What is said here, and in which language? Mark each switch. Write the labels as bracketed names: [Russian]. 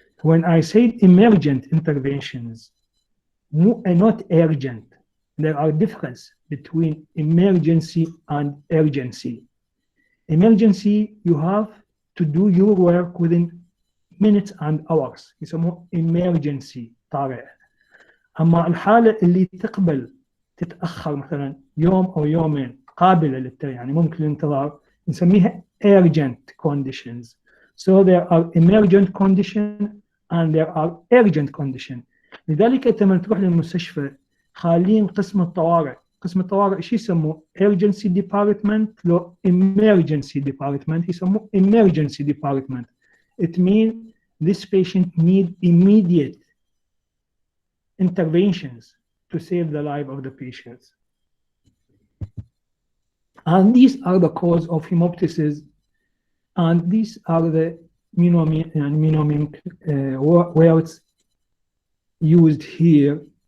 [English] When I say emergent interventions, not urgent, there are difference between emergency and urgency. Emergency, you have to do your work within minutes and hours، يسموه emergency طارئ. [Arabic] أما الحالة اللي تقبل تتأخر مثلا يوم أو يومين قابلة يعني ممكن الانتظار، نسميها urgent conditions. [English] So there are emergent condition and there are urgent condition. [Arabic] لذلك أنت لما تروح للمستشفى خالين قسم الطوارئ، قسم الطوارئ شو يسموه؟ urgency department لو emergency department يسموه emergency department. [English] It means this patient need immediate interventions to save the life of the patients. And these are the cause of Haemoptysis, and these are the mnemonic words used here.